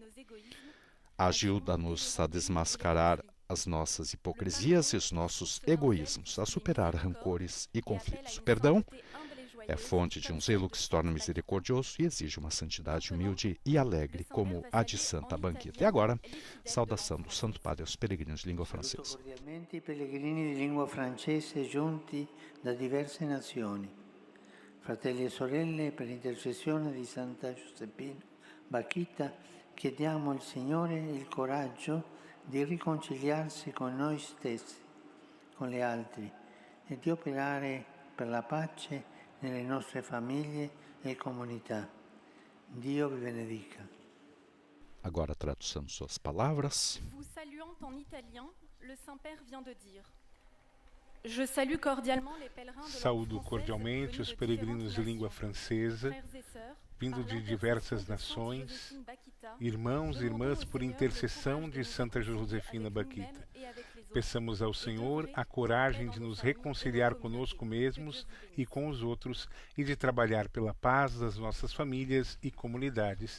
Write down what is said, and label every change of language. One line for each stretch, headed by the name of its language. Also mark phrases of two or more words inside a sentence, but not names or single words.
Portuguese: Ajuda-nos a desmascarar as nossas hipocrisias e os nossos egoísmos, a superar rancores e conflitos. O perdão é fonte de um zelo que se torna misericordioso e exige uma santidade humilde e alegre, como a de Santa Bakhita. E agora, saudação do Santo Padre aos peregrinos de língua francesa.
Italian: Cordialmente i pellegrini di lingua francese giunti da diverse nazioni. Fratelli e sorelle, per intercessione di Santa Josefina Bakhita, chiediamo al Signore il coraggio di riconciliarsi con noi stessi, con gli altri e di operare per la pace nelle nostre famiglie e comunità. Dio vi benedica.
Portuguese: Agora, tradução de suas palavras.
French: Vous saluant en italien, le Saint-Père vient de dire: Je salue cordialement les pèlerins de
Portuguese: Saúdo cordialmente os peregrinos de língua francesa, vindo de diversas nações, irmãos e irmãs, por intercessão de Santa Josefina Bakhita. Peçamos ao Senhor a coragem de nos reconciliar conosco mesmos e com os outros e de trabalhar pela paz das nossas famílias e comunidades.